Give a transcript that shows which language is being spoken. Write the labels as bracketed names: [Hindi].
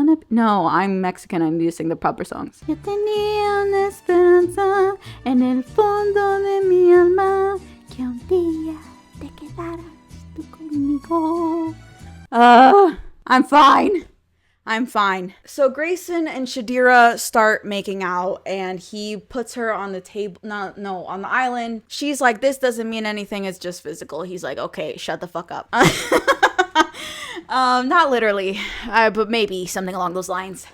[English] No, I'm Mexican. I need to sing the proper songs. [Spanish] Yo tenía una esperanza en el fondo de mi alma que un día te quedaras tú conmigo. [English] I'm fine. I'm fine. So Grayson and Shadira start making out, and he puts her on the table, on the island. She's like, this doesn't mean anything, it's just physical. He's like, okay, shut the fuck up. Not literally, but maybe something along those lines.